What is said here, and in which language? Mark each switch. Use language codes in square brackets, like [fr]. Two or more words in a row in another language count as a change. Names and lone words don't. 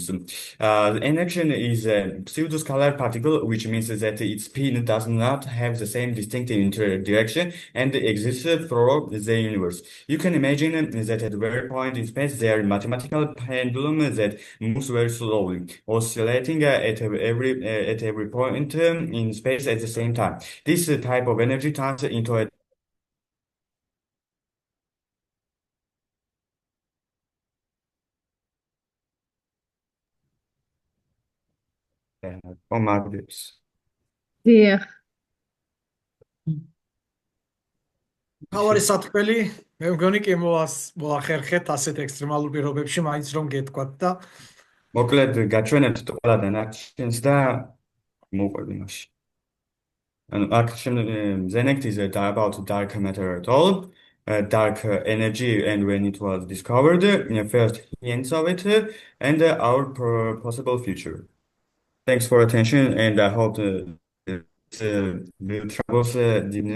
[en] An action is a pseudo-scalar particle, which means that its spin does not have the same distinctive direction and exists throughout the universe. You can imagine that at every point in space there is a mathematical pendulum that moves very slowly, oscillating at every point in space at the same time. This type of energy turns into a მომავლის. [ka] დიახ. თავარი სათქმელი, მე მგონი კი მოახერხეთ ასეთ ექსტრემალურ პირობებში მაინც რომ გეტყვათ და მოკლედ გაჩვენებთ ყველა დანარჩენს და მოვყვები მაშინ. ანუ აქ [en] the next is about dark matter at all. Dark energy and when it was discovered, first hints of it, and our possible future. Thanks for attention, and I hope the troubles didn't